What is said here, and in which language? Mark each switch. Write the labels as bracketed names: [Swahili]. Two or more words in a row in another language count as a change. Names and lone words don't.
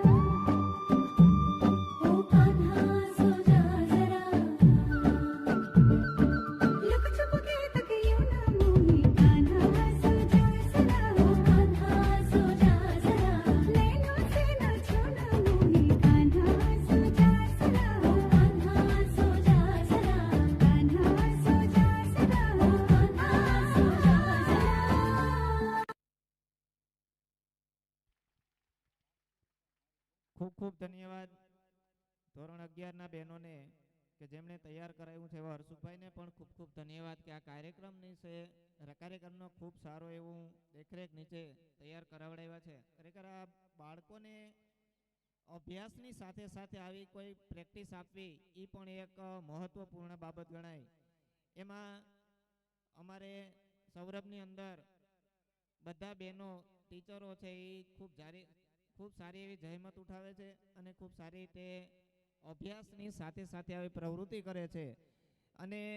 [Hindi] ओ कान्हा सो जा जरा लुक छुप के तकियों ना मोही कान्हा सो जा सदा ओ कान्हा सो जा जरा नैनों से न छूना मोही कान्हा सो जा सदा ओ कान्हा सो जा जरा कान्हा सो जा सदा ओ कान्हा सो जा जरा [Gujarati] ખૂબ ખૂબ ધન્યવાદ ધોરણ 11 ના બહેનોને કે જેમણે તૈયાર કરાવ્યું છે એવા હર્ષુભાઈને પણ ખૂબ ખૂબ ધન્યવાદ કે આ કાર્યક્રમની છે કાર્યક્રમનો ખૂબ સારો એવું દેખરેખ નીચે તૈયાર કરાવડાવ્યા છે ખરેખર આ બાળકોને અભ્યાસની સાથે સાથે આવી કોઈ પ્રેક્ટિસ આપવી એ પણ એક મહત્વપૂર્ણ બાબત ગણાય એમાં અમારે સૌરભની અંદર બધા બહેનો ટીચરો છે એ ખૂબ સારી એવી જહેમત ઉઠાવે છે અને ખૂબ સારી રીતે અભ્યાસની સાથે સાથે આવી પ્રવૃત્તિ કરે છે અને